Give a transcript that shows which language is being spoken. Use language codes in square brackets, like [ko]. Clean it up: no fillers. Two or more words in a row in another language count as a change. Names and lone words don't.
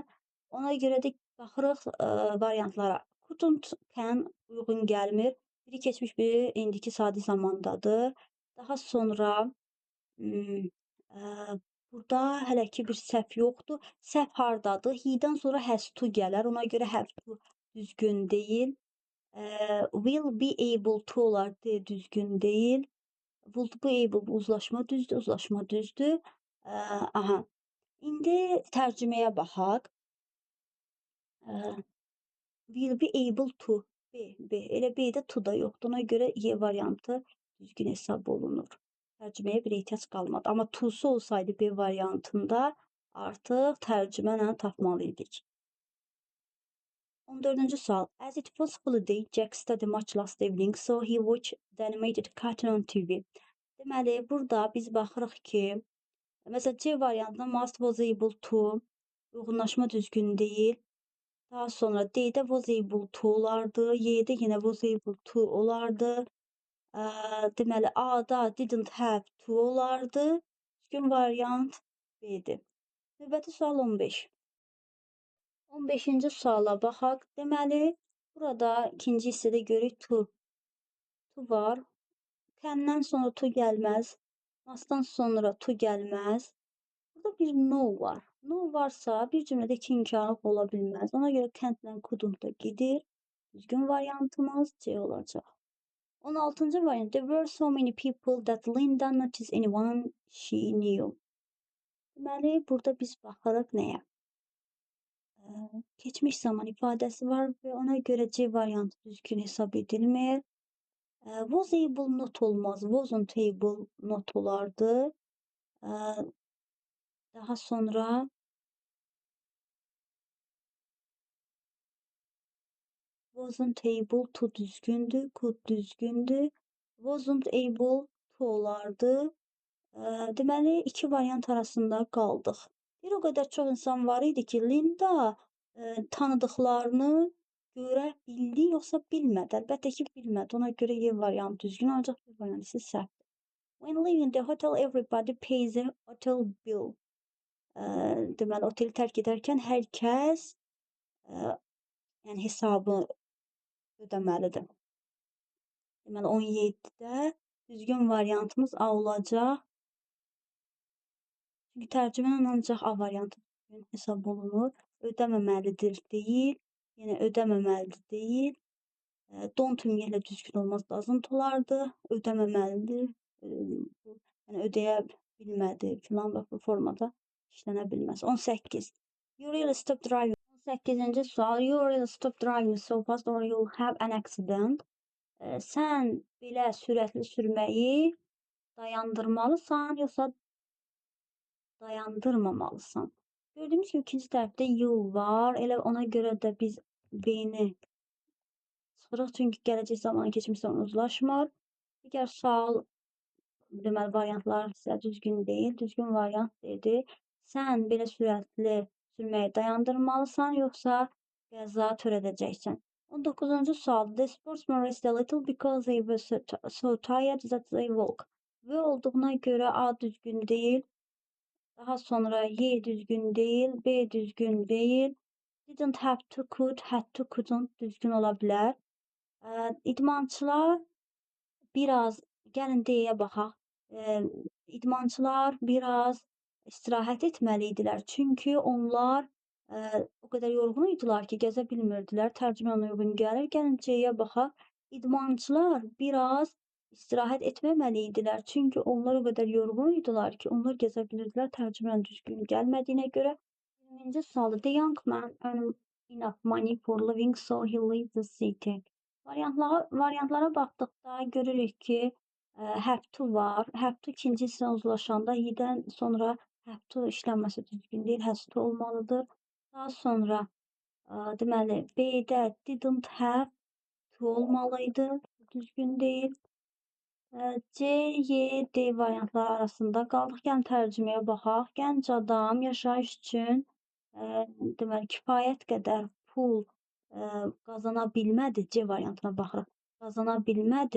[az] Ona görə də baxırıq variantlara. [en] Couldn't, can [az] uyğun gəlmir. Biri keçmiş, biri indiki sadi zamandadır. Daha sonra burada hələ ki bir səhv yoxdur. Səhv hardadır? He-dən sonra [en] has to [az] gələr. Ona görə [en] have to [az] düzgün deyil. [en] Will be able to [az] olar, D düzgün deyil. [en] Will be able, [az] uzlaşma düzdür, uzlaşma düzdür. Aha. İndi tərcüməyə baxaq. [en] Will be able to. B. [az] Elə B-də to da yoxdur. Ona görə Y variantı düzgün hesab olunur. Tərcüməyə bir ehtiyac qalmadı. Amma to-su olsaydı B variantında artıq tərcümənə tapmalıydık. 14-cü sual. [en] As it was holiday, Jack studied much last evening, so he watched the animated cartoon on TV. [az] Deməli, burada biz baxırıq ki, məsələn, C variantında [en] must was able to, [az] uyğunlaşma düzgün deyil. Daha sonra D-də [en] was able to [az] olardı, Y-də yenə [en] was able to [az] olardı. Deməli, A-da [en] didn't have to [az] olardı. Düzgün variant B-dir. Növbəti sual 15. 15-ci suala baxaq. Deməli, burada ikinci hissədə görürük to. To var. Can-dən sonra to gəlməz. Must-dan sonra to gəlməz. Burada bir no var. No varsa bir cümlədə iki imkanlıq ola bilməz. Ona görə can't-lə couldn't da gedir. Düzgün variantımız C olacaq. 16-cı variant. [en] There were so many people that Linda noticed anyone she knew. [az] Deməli, burada biz baxırıq nəyə? Keçmiş zaman ifadəsi var və ona görə C variantı düzgün hesab edilmir. [en] Was able not [az] olmaz. [en] Wasn't able not [az] olardı. Daha sonra [en] wasn't able to [az] düzgündür. Could düzgündür. [en] Wasn't able to [az] olardı. Deməli, iki variant arasında qaldıq. Bir o qədər çox insan var idi ki, Linda tanıdıqlarını görə bildi, yoxsa bilmədi. Əlbəttə ki, bilmədi. Ona görə Y variantı düzgün olacaq, B variantı isə səhv. [en] When leaving the hotel, everybody pays a hotel bill. [az] Deməli, oteli tərk edərkən hər kəs yəni hesabı ödəməlidir. Deməli, 17-də düzgün variantımız A olacaq. Çünki tərcümənin ancaq A variantı düzgün hesab olunur. Ödəməməlidir deyil. Yəni ödəməməlidir deyil. Don't ümumiyyətlə düzgün olmaz, doesn't olardı. Ödəməməlidir. Yəni ödəyə bilmədi filan və bu formada işlənə bilməz. 18. [en] You really stop driving. [az] 18-ci sual. [en] You really stop driving so fast or you'll have an accident. [az] Sən belə sürətli sürməyi dayandırmalısan, yoxsa dayandırmamalısan. [tr] Gördüğümüz gibi [az] ikinci tərəfdə you var. Elə ona görə də biz B-ni çıxırıq. Çünki gələcək zamanı keçmiş zaman uzlaşmır. Digər sual deməli variantlar sizə düzgün deyil. Düzgün variant dedi. Sən belə sürətli sürməyi dayandırmalısan, yoxsa qəza törədəcəksən. 19-cu sual. [en] The sportsman rest a little because they were so tired that they walk. [az] Və olduğuna görə A düzgün deyil. Daha sonra Y düzgün değil, B düzgün değil. [en] Didn't have to, could, had to, couldn't [az] düzgün ola bilər. İdmançılar biraz, gəlin D'yə baxaq. İdmançılar biraz istirahət etməliydilər. Çünki onlar o qədər yorğun idilər ki, gəzə bilmirdilər. Tərcümə ona uyğun gəlir. Gəlin C'yə baxaq. İdmançılar biraz istirahət etməməliydilər. Çünki onlar o qədər yorğun idilər ki, onlar gəzə bilirdilər. Tərcümənin düzgün gəlmədiyinə görə. 20-ci sualı. [en] The young man earned enough money for living, so he leaves the city. [az] Variantlara baxdıqda görürük ki, [en] have to var. Have to [az] ikinci hissə uzlaşanda Y-dən sonra [en] have to [az] işlənməsi düzgün deyil. [en] Has to [az] olmalıdır. Daha sonra deməli B-də [en] didn't have to [az] olmalıydı. Düzgün deyil. C, Y, D variantları arasında qaldıq. Gəlin tərcüməyə baxaq. Gənc adam yaşayış üçün deməli kifayət qədər pul qazana bilmədi. C variantına baxırıq. Qazana bilmədi.